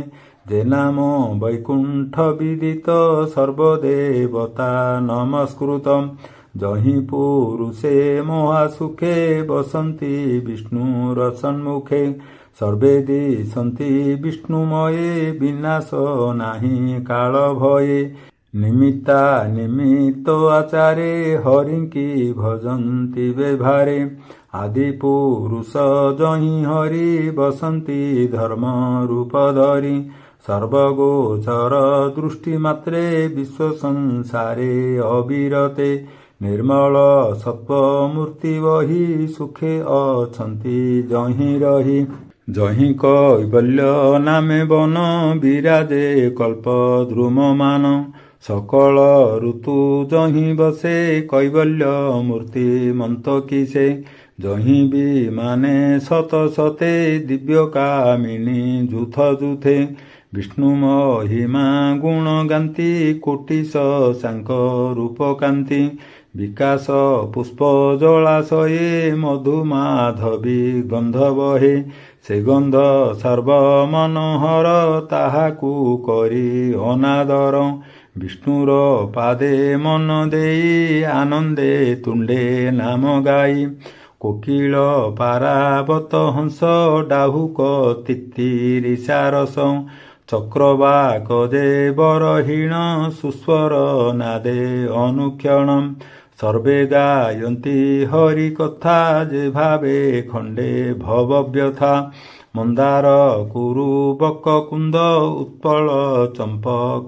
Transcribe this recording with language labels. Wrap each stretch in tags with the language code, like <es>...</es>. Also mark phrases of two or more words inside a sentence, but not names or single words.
<or>ଜେ ନାମ ବୈକୁଣ୍ଠ ବିଦିତ ସର୍ବଦେବତା ନମସ୍କୃତ। ଜହି ପୁରୁଷେ ମହାସୁଖେ ବସନ୍ତି ବିଷ୍ଣୁର ସନ୍ମୁଖେ। ସର୍ବେ ଦିଶନ୍ତି ବିଷ୍ଣୁମୟେ ବିନାଶ ନାହି କାଳ ଭୟେ। ନିମିତ୍ତା ନିମିତ୍ତ ଆଚାରେ ହରିଙ୍କି ଭଜନ୍ତି ବ୍ୟବହାରେ। ଆଦି ପୁରୁଷ ଜହି ହରି ବସନ୍ତି ଧର୍ମ ରୂପ ଧରି। ସର୍ବଗୋଚର ଦୃଷ୍ଟି ମାତ୍ରେ ବିଶ୍ୱ ସଂସାରେ ଅବିରତେ। ନିର୍ମଳ ସତ୍ୱ ମୂର୍ତ୍ତି ବହି ସୁଖେ ଅଛନ୍ତି ଜହି ରହି। ଜହି କୈବଲ୍ୟ ନାମେ ବନ ବିରାଜେ କଳ୍ପ ଦ୍ରୁମମାନ। ସକଳ ଋତୁ ଜହିଁ ବସେ କୈବଲ୍ୟ ମୂର୍ତ୍ତି ମନ୍ତ କିସେ ଜହିଁ ଭି ମାନେ ସତ ସତେ ଦିବ୍ୟ କାମିନୀ ଜୁଥ ଜୁଥେ ବିଷ୍ଣୁ ମହିମା ଗୁଣ ଗାନ୍ତି କୋଟିଶ ଶାଙ୍କ ରୂପ କାନ୍ତି ବିକାଶ ପୁଷ୍ପ ଜଳାଶୟେ ମଧୁମାଧବୀ ଗନ୍ଧ ବହେ ସେ ଗନ୍ଧ ସର୍ବ ମନୋହର ତାହାକୁ କରୀ ଅନାଦର ବିଷ୍ଣୁର ପାଦେ ମନ ଦେଇ ଆନନ୍ଦେ ତୁଣ୍ଡେ ନାମ ଗାଇ କୋକିଳ ପାରାବତ ହଂସ ଡାହୁକ ତିତ୍ତିରୀ ସାରସ ଚକ୍ରବାକ ଜେ ବରହୀଣ ସୁସ୍ୱର ନାଦେ ଅନୁକ୍ଷଣ ସର୍ବେ ଗାୟନ୍ତି ହରି କଥା ଜେ ଭାବେ ଖଣ୍ଡେ ଭବବ୍ୟଥା ମନ୍ଦାର କୁରୁ ବକକୁନ୍ଦ ଉତ୍ପଳ ଚମ୍ପକ</or>